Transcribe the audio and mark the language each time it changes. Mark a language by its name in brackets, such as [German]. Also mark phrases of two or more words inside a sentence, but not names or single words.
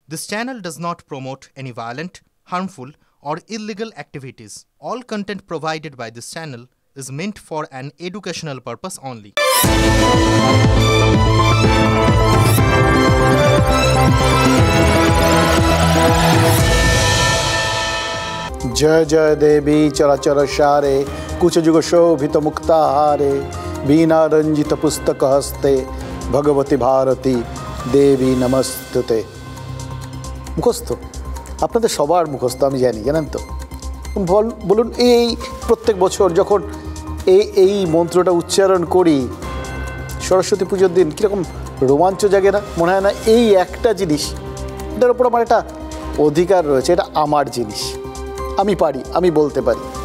[English] This channel does not promote any violent, harmful, or illegal activities. All content provided by this channel is meant for an educational purpose only. [Sanskrit] जय जय देवी चराचर सारे कुचजुग शोभित मुक्ताहारे बीना रंजित पुस्तक हस्ते भगवती भारती देवी नमस्तुते। [Bangla] মুখস্থ আপনাদের সবার মুখস্থ আমি জানি, জানেন তো। বলুন, এই প্রত্যেক বছর যখন এই মন্ত্রটা উচ্চারণ করি সরস্বতী পুজোর দিন কীরকম রোমাঞ্চ জাগে না? মনে হয় না এই একটা জিনিস, এটার উপর আমার একটা অধিকার রয়েছে, এটা আমার জিনিস, আমি পারি, আমি বলতে পারি।